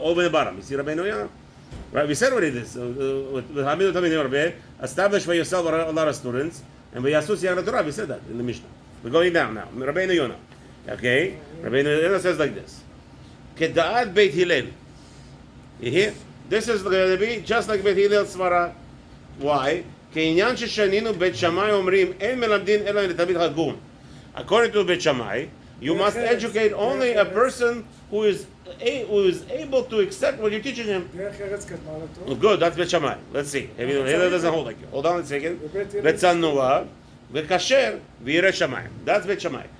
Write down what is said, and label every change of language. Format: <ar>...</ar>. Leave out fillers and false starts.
<en>Over the bottom. You see Rabeinu Yona? Right, we said what it is.</en> <he>Hamidu Tamidim Arbe,</he> <en>establish for yourself a lot of students, and we associate Torah. We said that in the Mishnah. We're going down now. Rabeinu Yona. Okay? Rabeinu Yona says like this.</en> <he>Keda'at Beit Hillel.</he> <en>You hear? This is going to be just like Beit Hillel Svara. Why?</en> <he>כעניין ששנינו בית שמאי אומרים, אין מלמדין אלא לתלמיד הגון.</he> <en>According to Beit Shammai, you must educate only a person who is able to accept what you're teaching him. Good, that's Beit Shammai. Let's see. Hillel doesn't hold like you. Hold on a second.</en> <he>Betzanua, v'kasher, v'yireh shamayim.</he> <en>That's Beit Shammai.</en>